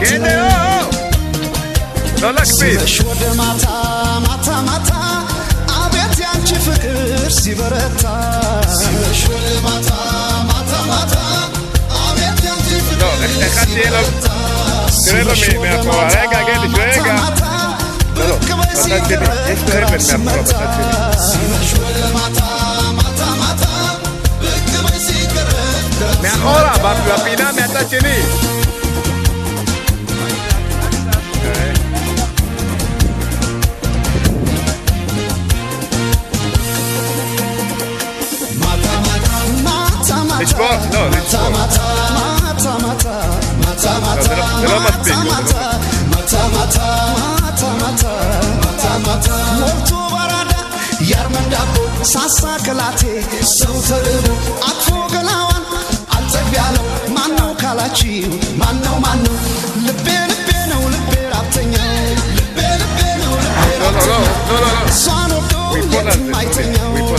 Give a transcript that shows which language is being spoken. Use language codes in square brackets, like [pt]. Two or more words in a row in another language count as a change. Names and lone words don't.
[am] ሲመሽ ወደ ማታ አቤት ያንቺ ፍቅር ሲበረታ ሲመሽ ወደ ማታ አቤት ያንቺ ፍቅር ሲበረታ [he] מאחורה, בפינה מהצד שני. לשבור? לא, לשבור. זה לא מספיק. [am] ሞልቶ በራዳ ያርመንዳቦ ሳሳ ከላቴ ሰው ተርቦ አቅፎ ገላዋን አልጠግብ ያለው ማነው ካላችሁ ማነው ልቤ ነው ራብተኛው እሷን ወዶ የትም አይተኛው